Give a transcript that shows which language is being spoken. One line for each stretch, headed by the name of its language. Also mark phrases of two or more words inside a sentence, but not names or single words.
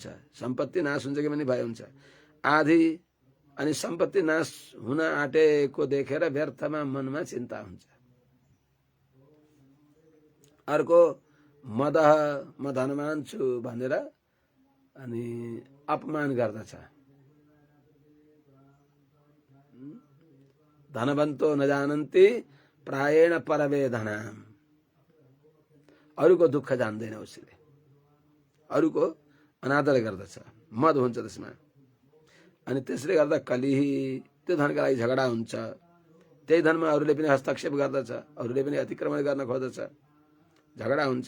Nepali: सम्पत्ति नाश हुन्छ कि भने भय हुन्छ। आदि अनि सम्पत्ति नाश हुन आँटेको देखेर व्यर्थमा मनमा चिन्ता हुन्छ। अर्को मदह, म धनवान छु भनेर अनि अपमान गर्दछ।
Sanskrit: धनवन्तो न जानन्ति प्रायेण परवेदनाम,
Nepali: अरूको दुःख जान्दैन उसले, अरूको अनादर गर्दछ, मद हुन्छ त्यसमा। अनि त्यसले गर्दा कलिही, त्यो धनका लागि झगडा हुन्छ। त्यही धनमा अरूले पनि हस्तक्षेप गर्दछ, अरूले पनि अतिक्रमण गर्न खोज्दछ, झगडा हुन्छ।